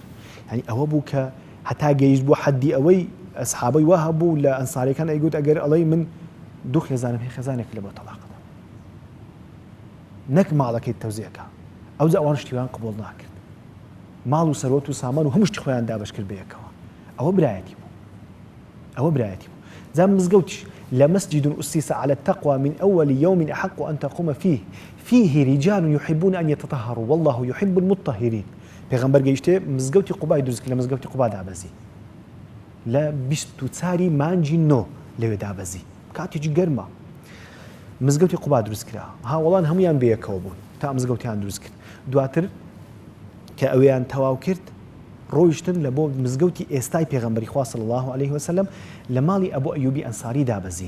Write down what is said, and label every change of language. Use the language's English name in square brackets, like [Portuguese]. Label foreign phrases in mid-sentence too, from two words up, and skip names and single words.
[Central Kurdish] یعنی ئەوە بوو کە هەتا گەیشت بۆ حەدی ئەوەی ئەسحابەی وا هەبوو لە ئەنساریەکان ئەیگوت ئەگەر ئەڵێ من دوو خێزانم هەیە خێزانێک لە بۆ تەلاقەدا نەک ماڵەکەی تەوزیەکە ئەو ئەوان شتیوان قبول ناکرد ماڵ و سەرۆت و سامان و هەموو شتی خۆیان دابەش کرد بەیەکەوە ئەوە برایەتی بوو جا مزگەوتیش [Arabic] لمسجد أسس على التقوى من أول يوم أحق أن تقوم فيه رجال يحبون أن يتطهروا والله يحب المطهرين [Central Kurdish] پیغمبر گەیشتێ مزگەوتی قوبای دروست کرد لە مزگەوتی قوبا دابەزی لە 24 مانجی نۆ لەوێ دابەزی کاتێکی گەرمە مزگەوتی قوبا دروست کرا هاوڵان هەمویان بەیەکەوە بوون تا مزگەوتیان دروست کرد دواتر کە ئەویان تەواو کرد ڕۆیشتن لە بۆ مزگەوتی ئێستای پێغەمبەری خوا [Arabic] صلی الله علیه وسلم [Central Kurdish] لە ماڵی ئەبوو ئەیوبی ئەنساری دابەزین